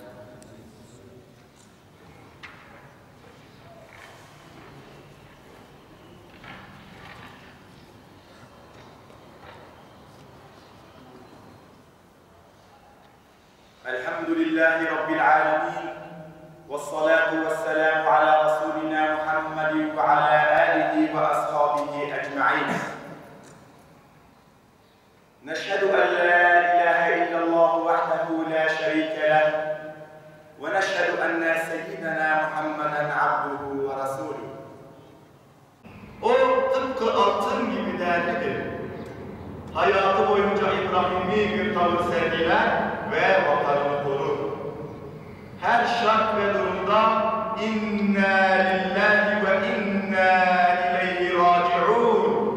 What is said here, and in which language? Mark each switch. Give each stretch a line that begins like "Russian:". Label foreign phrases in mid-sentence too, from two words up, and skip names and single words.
Arabic: الحمد لله رب العالمين. والصلاة والسلام على رسولنا محمد وعلى آله وأصحابه أجمعين. نشهد أن لا إله إلا الله وحده لا شريك له ونشهد أن سيدنا محمدا عبده ورسوله.
Turkish: O tıpkı altın gibi değerlidir. Hayatı boyunca İbrahim'i bir tavır sergiler ve vatanını korur. Her şart ve durumda
Arabic: إنا لله وإنا إليه راجعون.